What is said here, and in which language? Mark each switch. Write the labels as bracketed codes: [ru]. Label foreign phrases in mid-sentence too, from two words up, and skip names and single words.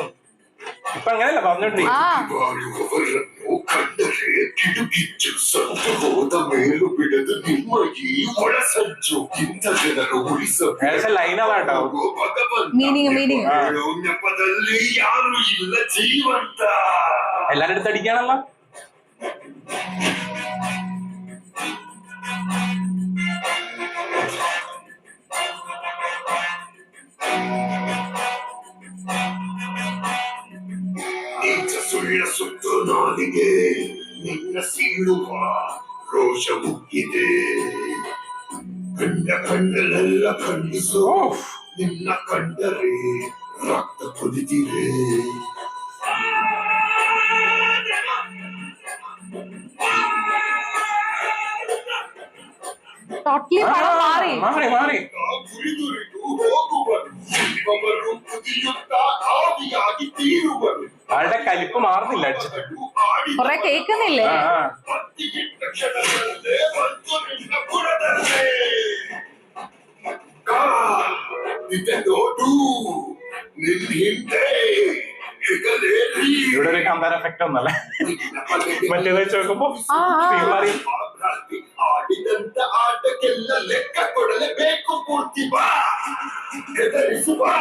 [ml] ഇപ്പൊ അങ്ങനെയല്ല പറഞ്ഞോണ്ടിരിക്കും. ലൈൻ അതാട്ടോ മീനിങ് എല്ലാരും അടുത്ത് അടിക്കാണല്ലോ. [kn] ಸುಳ್ಳ ಸುತ್ತು ನಾಲಿಗೆ ನಿನ್ನ ಸೀಳುವ ರೋಷ ಮುಗ್ಗಿದೆ. ಕಂಡ ಕಂಡಲೆಲ್ಲ ಖಂಡಿಸೋ ನಿನ್ನ ಕಂಡರೆ ರಕ್ತ ಕುದಿತಿದೆ. [ml] ടോട്ടലി പടം മാറി. ആളുടെ കലിപ്പ് മാറുന്നില്ല അടിച്ചിട്ട്. കൊറേ കേക്കുന്നില്ലേ? ഇവിടെ ഒരു കാന്താര എഫക്റ്റ് ഒന്നല്ലേ മറ്റേത് വെച്ച് നോക്കുമ്പോ മാറി. [kn] ಆಡಿದಂತ ಆಟಕ್ಕೆಲ್ಲ ಲೆಕ್ಕ ಕೊಡಲೇಬೇಕು. ಪೂರ್ತಿ ಬಾ ಹೆದರಿಸುವ